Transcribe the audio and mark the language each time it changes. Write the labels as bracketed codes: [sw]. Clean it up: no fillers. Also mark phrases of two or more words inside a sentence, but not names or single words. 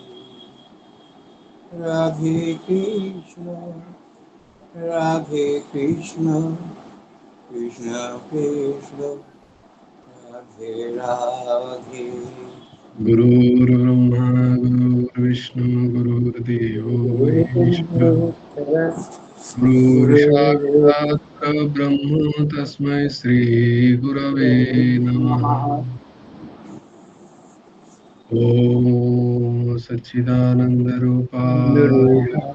[sa] রাধে কৃষ্ণ রাধে কৃষ্ণ, কৃষ্ণ কৃষ্ণ রাধে রাধে। গুরুর্ ব্রহ্মা विष्णु गुरुसाक्षात् परब्रह्म तस्मै श्री गुरवे नमः। ओम सच्चिदानंद रूपाय